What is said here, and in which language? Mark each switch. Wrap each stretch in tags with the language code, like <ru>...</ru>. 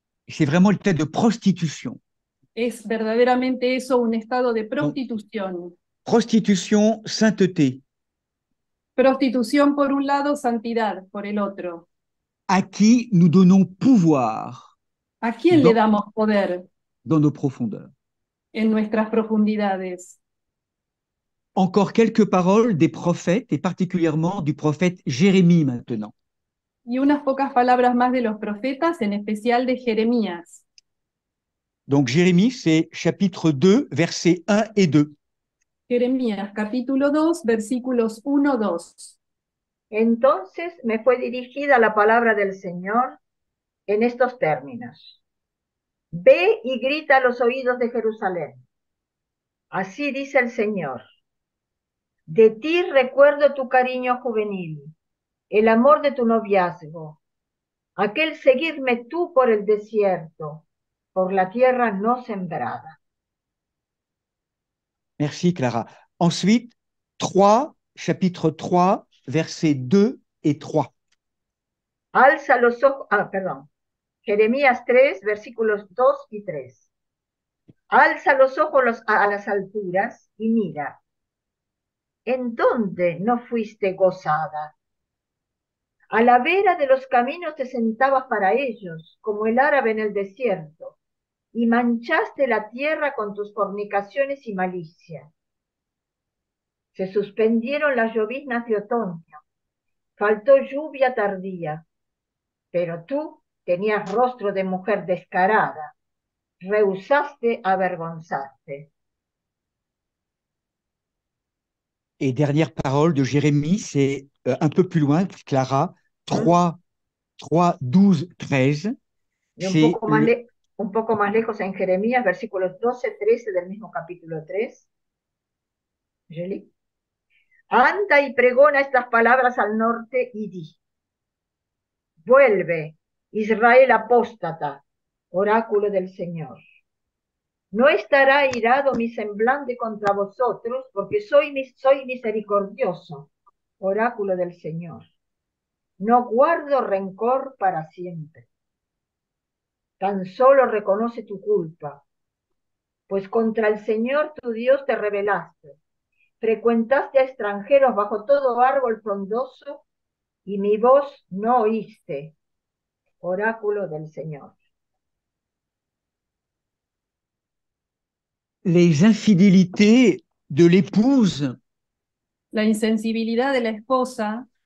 <fr>C'est vraiment l'état de prostitution.</fr> <es>Es verdaderamente eso, un estado de prostitución.</es> <fr>Prostitution, sainteté.</fr> <es>Prostitución por un lado, santidad por el otro.</es> <fr>À qui nous donnons pouvoir</fr> <es>¿A quién le damos poder</es> <fr>dans nos profondeurs.</fr> <es>en nuestras profundidades?</es> <fr>Encore quelques paroles des prophètes, et particulièrement du prophète Jérémie maintenant.</fr> <es>Y unas pocas palabras más de los profetas, en especial de Jeremías.</es> <fr>Donc Jérémie, c'est chapitre 2, versets 1 et 2.</fr> <es>Jeremías, capítulo 2, versículos 1-2. Entonces me fue dirigida la palabra del Señor en estos términos. Ve y grita a los oídos de Jerusalén. Así dice el Señor. De ti recuerdo tu cariño juvenil, el amor de tu noviazgo, aquel seguirme tú por el desierto, por la tierra no sembrada.</es> <fr>Merci Clara. Ensuite, chapitre 3, versets 2 et 3.</fr> <es>Alza los ojos, Jeremías 3, versículos 2 y 3. Alza los ojos a las alturas y mira. ¿En dónde no fuiste gozada? A la vera de los caminos te sentabas para ellos, como el árabe en el desierto, y manchaste la tierra con tus fornicaciones y malicia. Se suspendieron las lloviznas de otoño, faltó lluvia tardía, pero tú tenías rostro de mujer descarada, rehusaste avergonzarte. Et dernière parole de Jérémie, c'est un peu plus loin, Clara, 3, 12, 13. Y un poco más lejos en Jeremías, versículos 12, 13 del mismo capítulo 3. Julie. Anda y pregona estas palabras al norte y di. Vuelve, Israel apóstata, oráculo del Señor. No estará airado mi semblante contra vosotros, porque soy misericordioso, oráculo del Señor. No guardo rencor para siempre. Tan solo reconoce tu culpa, pues contra el Señor tu Dios te rebelaste. Frecuentaste a extranjeros bajo todo árbol frondoso, y mi voz no oíste, oráculo del Señor.</es> <fr>Les infidélités de l'épouse</fr> <es>La insensibilidad de la esposa</es>